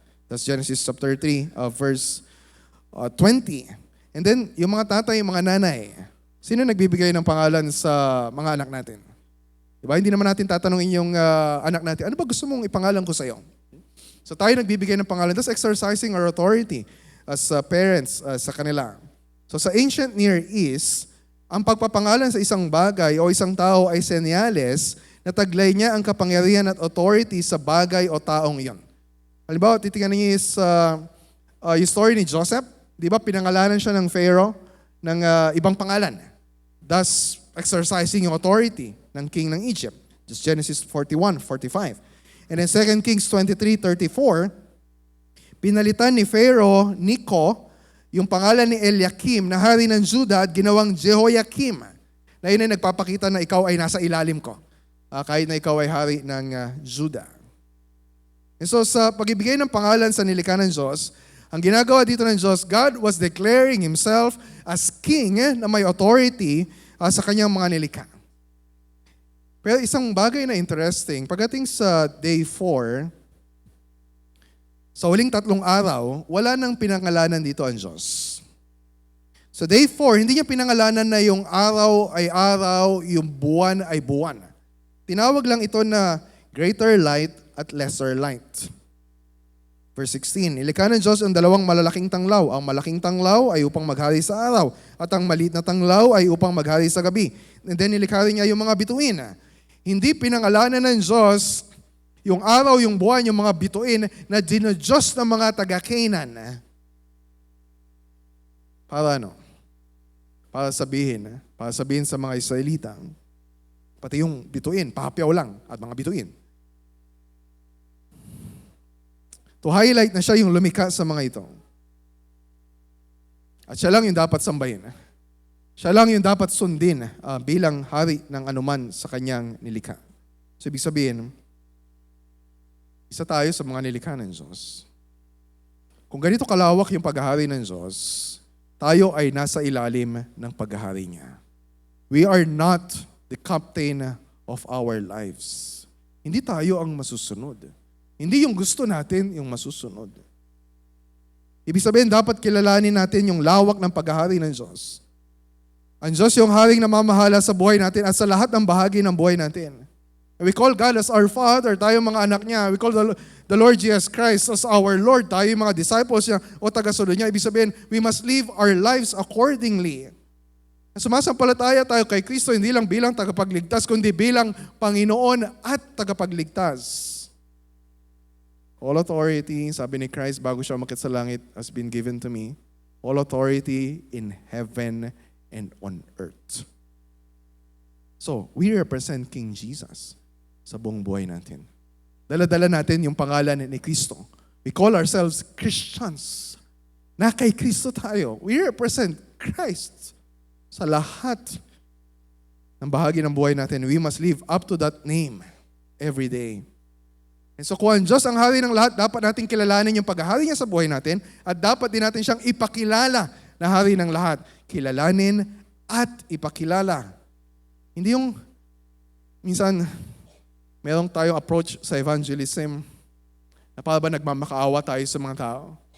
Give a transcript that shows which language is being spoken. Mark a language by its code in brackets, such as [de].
[en] That's Genesis chapter 3, verse 20. [tl] And then, yung mga tatay, yung mga nanay, sino nagbibigay ng pangalan sa mga anak natin? Diba? Hindi naman natin tatanungin yung anak natin, ano ba gusto mong ipangalan ko sa'yo? So tayo nagbibigay ng pangalan. [en] That's exercising our authority as parents [tl] sa kanila. So sa ancient Near East, ang pagpapangalan sa isang bagay o isang tao ay senyales na taglay niya ang kapangyarihan at authority sa bagay o taong iyon. Halimbawa, titingnan niyo yung story ni Joseph. Di ba, pinangalanan siya ng Pharaoh ng ibang pangalan. [en] Thus, exercising yung authority ng king ng Egypt. Just Genesis 41:45. And then 2 Kings 23:34, [tl] pinalitan ni Pharaoh Necho yung pangalan ni Eliakim na hari ng Judah at ginawang Jehoiakim. Na yun ay nagpapakita na ikaw ay nasa ilalim ko. Kahit na ikaw ay hari ng Judah. And so sa pagibigay ng pangalan sa nilikha ng Diyos, ang ginagawa dito ng Diyos, [en] God was declaring Himself as King [tl] na may authority sa kanyang mga nilikha. Pero isang bagay na interesting, pagdating sa day 4, sa huling 3 araw, wala nang pinangalanan dito ang Diyos. So day 4, hindi niya pinangalanan na yung araw ay araw, yung buwan ay buwan. Tinawag lang ito na [en] greater light at lesser light. [tl] Verse 16, nilikha ng Diyos ang dalawang malalaking tanglaw. Ang malaking tanglaw ay upang maghari sa araw, at ang maliit na tanglaw ay upang maghari sa gabi. And then nilikha rin niya yung mga bituin. Hindi pinangalanan ng Diyos yung araw, yung buwan, yung mga bituin na dinodiyos ng mga taga-Canaan. Para ano? Para sabihin sa mga Israelita, pati yung bituin, pahapyaw lang at mga bituin. [en] To highlight [tl] na siya yung lumikha sa mga ito. At siya lang yung dapat sambahin. Siya lang yung dapat sundin bilang hari ng anuman sa kanyang nilikha. So ibig sabihin, isa tayo sa mga nilikha ng Diyos. Kung ganito kalawak yung paghahari ng Diyos, tayo ay nasa ilalim ng paghahari niya. [en] We are not the captain of our lives. [tl] Hindi tayo ang masusunod. Hindi yung gusto natin yung masusunod. Ibig sabihin, dapat kilalanin natin yung lawak ng paghahari ng Diyos. Ang Diyos yung haring namamahala sa buhay natin at sa lahat ng bahagi ng buhay natin. [en] We call God as our Father, [tl] tayo mga anak niya. [en] We call the Lord Jesus Christ as our Lord, [tl] tayo mga disciples niya o tagasunod niya. Ibig sabihin, [en] we must live our lives accordingly. [tl] Sumasampalataya tayo kay Kristo hindi lang bilang tagapagligtas, kundi bilang Panginoon at tagapagligtas. [en] All authority, [tl] sabi ni Christ bago siya umakyat sa langit, [en] has been given to me. All authority in heaven and on earth. So, we represent King Jesus [tl] sa buong buhay natin. Dala-dala natin yung pangalan ni Kristo. [en] We call ourselves Christians. [tl] Na kay Kristo tayo. [en] We represent Christ [tl] sa lahat ng bahagi ng buhay natin. [en] We must live up to that name every day. [tl] And so kung ang Diyos ang hari ng lahat, dapat natin kilalanin yung paghahari niya sa buhay natin at dapat din natin siyang ipakilala na hari ng lahat. Kilalanin at ipakilala. Hindi yung minsan merong tayong approach sa evangelism na para ba nagmamakaawa tayo sa mga tao.